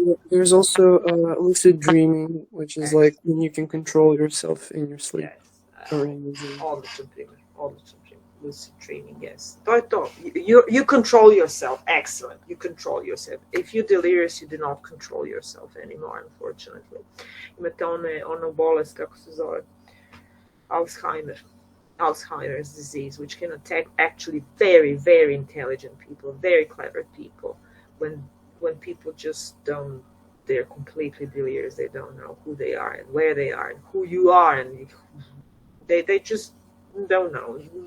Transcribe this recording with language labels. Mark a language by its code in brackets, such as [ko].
[en] There's also lucid dreaming, which is like when you can control yourself in your sleep. [hr] Yes. Odličan primjer. [en] Lucid dreaming, yes. [hr] To je to. [en] You control yourself. Excellent. You control yourself. If you're delirious, you do not control yourself anymore, unfortunately. [hr] Imate ono bolest, kako se zove? [en] Alzheimer's disease, which can attack actually very, very intelligent people, very clever people. When people just they're completely delirious. They don't know who they are and where they are and who you are, and they just don't know.